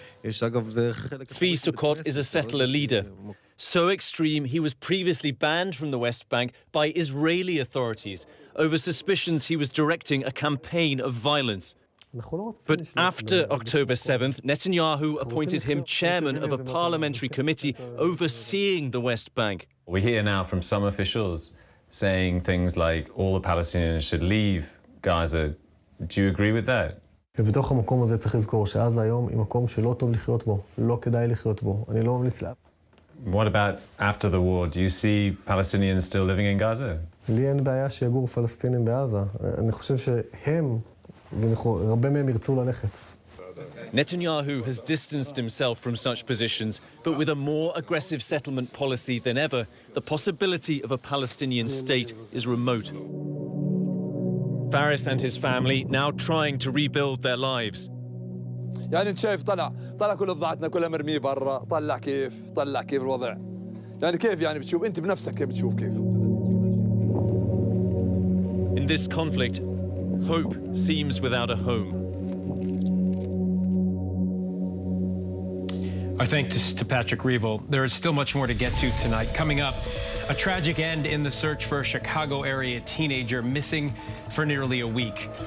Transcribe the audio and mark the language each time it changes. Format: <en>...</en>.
<en>Tzvi Sukkot is a settler leader. So extreme, he was previously banned from the West Bank by Israeli authorities over suspicions he was directing a campaign of violence. But after October 7th, Netanyahu appointed him chairman of a parliamentary committee overseeing the West Bank. We hear now from some officials saying things like all the Palestinians should leave Gaza. Do you agree with that?</en> <he>ובתוך המקום הזה צריך לזכור שעזה היום היא מקום שלא טוב לחיות בו, לא כדאי לחיות בו. אני לא ממליץ לה.</he> <en>What about after the war? Do you see Palestinians still living in Gaza?</en> <he>לי אין בעיה שיגור פלסטינים בעזה. אני חושב שהם, רבים מהם ירצו ללכת.</he> <en>Netanyahu has distanced himself from such positions, but with a more aggressive settlement policy than ever, the possibility of a Palestinian state is remote. Faris and his family now trying to rebuild their lives.</en> <ar>يعني انت شايف طلع كل بضاعتنا كلها مرميه برا طلع كيف الوضع يعني كيف يعني بتشوف انت بنفسك كيف بتشوف كيف.</ar> <en>In this conflict, hope seems without a home. Our thanks to Patrick Reevell. There is still much more to get to tonight. Coming up, a tragic end in the search for a Chicago area teenager missing for nearly a week.</en>